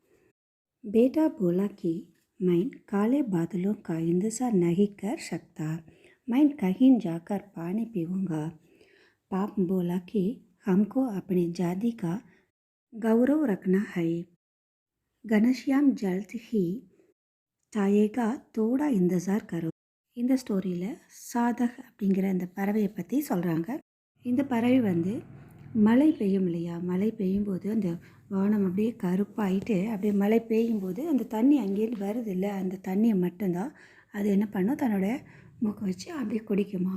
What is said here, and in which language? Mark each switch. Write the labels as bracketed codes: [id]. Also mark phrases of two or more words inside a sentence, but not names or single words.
[hi] बेटा बोला कि मैं काले बादलों का इंतज़ार नहीं कर सकता. मैं कहीं जाकर पानी पीऊँगा. बाप बोला कि हमको अपनी जाति का गौरव रखना है. घनश्याम जल्द ही चाहेगा, थोड़ा इंतज़ार करो. [ta] இந்த ஸ்டோரியில் சாதக் அப்படிங்கிற அந்த பறவையை பற்றி சொல்கிறாங்க. இந்த பறவை மழை பெய்யும் இல்லையா, மழை பெய்யும்போது அந்த வானம் அப்படியே கருப்பாயிட்டு அப்படியே மழை பெய்யும்போது அந்த தண்ணி அங்கேருந்து வருது இல்லை, அந்த தண்ணியை மட்டும்தான் அது என்ன பண்ணும், தன்னோட மூக்கை வச்சு அப்படியே குடிக்குமா.